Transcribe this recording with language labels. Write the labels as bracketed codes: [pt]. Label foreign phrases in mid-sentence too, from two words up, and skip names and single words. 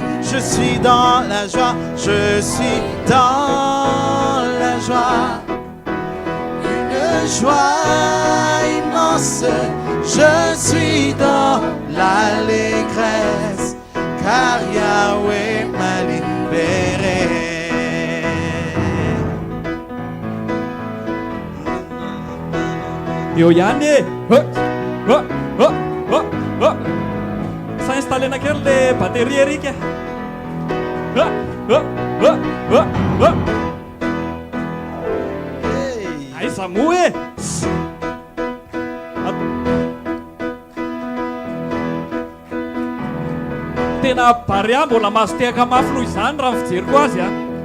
[fr] Je suis dans la joie, je suis dans la joie, une joie immense. Je suis dans l'allégresse, car Yahweh m'a libéré. [mg] Eo ihany s'installer nakely [fr] le batterie [mg] erika. Aiza mo e tena barea mbola mahazo tehaka mafy noho izany raha fijeriko azy a.